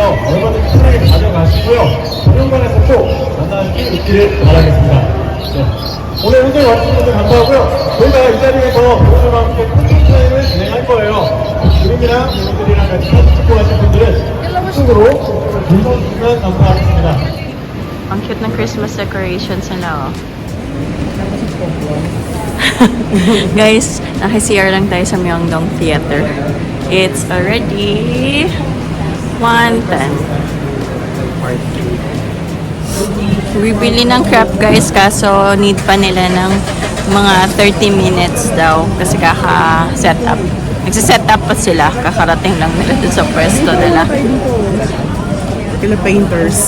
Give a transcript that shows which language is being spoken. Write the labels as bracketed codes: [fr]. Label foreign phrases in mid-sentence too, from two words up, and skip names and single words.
[ko] 얼마든지 편하게 가져가시고요. 전용관에서 꼭 만나실 수 있기를 바라겠습니다. 네. 오늘 현장에 와주신 분들 감사하고요. 저희가 이 자리에서 여러분과 함께 콘텐츠를 진행할 거예요. 그림이랑 여러분들이랑 같이 사진 찍고 가실 분들은 이쪽으로 불러주시면 감사하겠습니다. [tl] Ang cute ng [en] Christmas decorations [tl] nila, oh. Guys, naka-CR lang tayo sa Myeongdong Theater. [en] It's already 1:10. [tl] Bibili ng crap, guys, kaso need pa nila ng mga [en] 30 minutes [tl] daw kasi kaka-set up. Nagsiset up pa sila, kakarating lang nila dun sa pwesto nila. Sila painters.